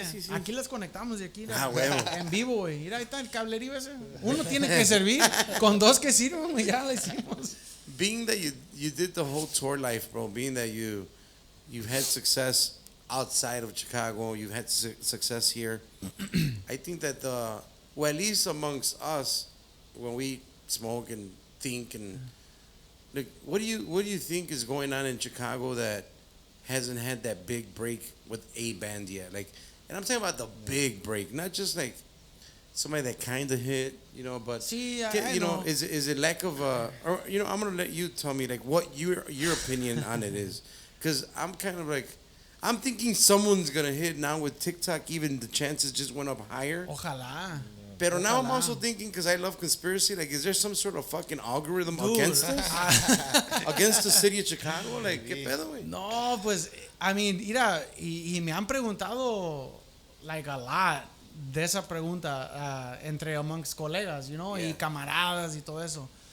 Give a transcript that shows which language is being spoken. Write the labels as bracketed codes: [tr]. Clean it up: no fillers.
[es] Aquí las conectamos de aquí bueno. en vivo, güey. Mira, ahí está el cablerío ese. Uno tiene que servir, con dos que sirven, güey, ya la hicimos. [en] Being that you did the whole tour life, bro, being that you've had success outside of Chicago, you've had success here. I think that at least amongst us, when we smoke and think and like, what do you think is going on in Chicago that hasn't had that big break with a band yet? Like, and I'm talking about the big break, not just like, somebody that kind of hit, but See, I know. Is it lack of or I'm gonna let you tell me like what your opinion on it is, because I'm kind of like I'm thinking someone's gonna hit now with TikTok. Even the chances just went up higher. [es] Ojalá. [en] But now I'm also thinking, because I love conspiracy, like, is there some sort of fucking algorithm against us? Against the city of Chicago? Like, [es] ¿qué pedo, güey? No, pues, [en] I mean, [es] mira, y me han preguntado, [en] like, a lot [es] de esa pregunta entre [en] amongst [es] colegas, y camaradas y todo eso.